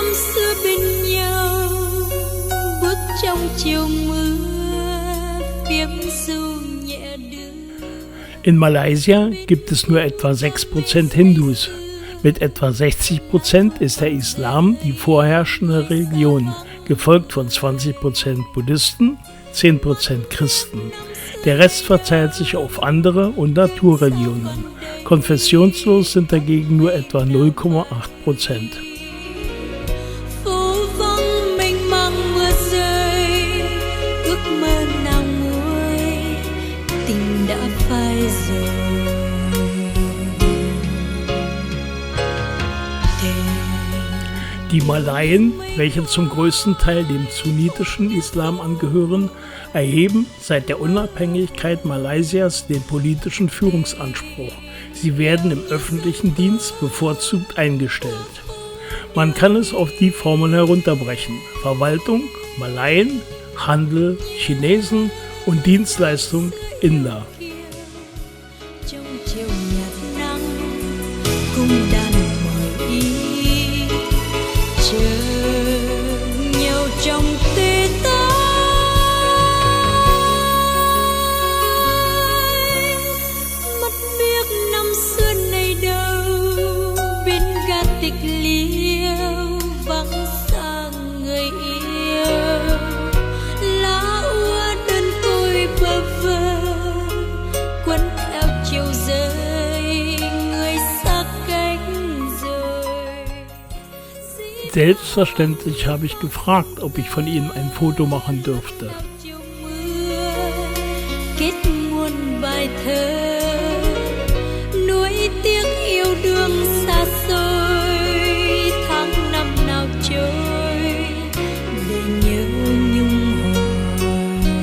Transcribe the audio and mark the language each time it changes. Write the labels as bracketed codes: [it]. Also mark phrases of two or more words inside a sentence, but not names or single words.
[vi] xưa bên nhau, bước trong chiều mưa, phím ru nhẹ đưa. [de] In Malaysia gibt es nur etwa 6% Hindus. Mit etwa 60% ist der Islam die vorherrschende Religion, gefolgt von 20% Buddhisten, 10% Christen. Der Rest verteilt sich auf andere und Naturreligionen. Konfessionslos sind dagegen nur etwa 0,8%. [vi] Phố vắng mênh mang mưa rơi, ước mơ nào nguôi, tình đã phai rồi. [de] Die Malaien, welche zum größten Teil dem sunnitischen Islam angehören, erheben seit der Unabhängigkeit Malaysias den politischen Führungsanspruch. Sie werden im öffentlichen Dienst bevorzugt eingestellt. Man kann es auf die Formeln herunterbrechen: Verwaltung, Malaien, Handel, Chinesen und Dienstleistung, Inder. [vi] Trong chiều nhạt nắng, cung đàn mời ý, chờ nhau trong tê tái. Mất biết năm xưa này đâu, bên ga tịch liêu vắng xa người yêu. Lá úa đơn côi bơ vơ, cuốn theo chiều rơi, người xa cách rồi. [de] Selbstverständlich habe ich gefragt, ob ich von ihnen ein Foto machen dürfte. [vi] Chiều mưa kết muôn bài thơ, nuối tiếc yêu đương xa xôi. Tháng năm nào trôi để nhớ nhung hồn.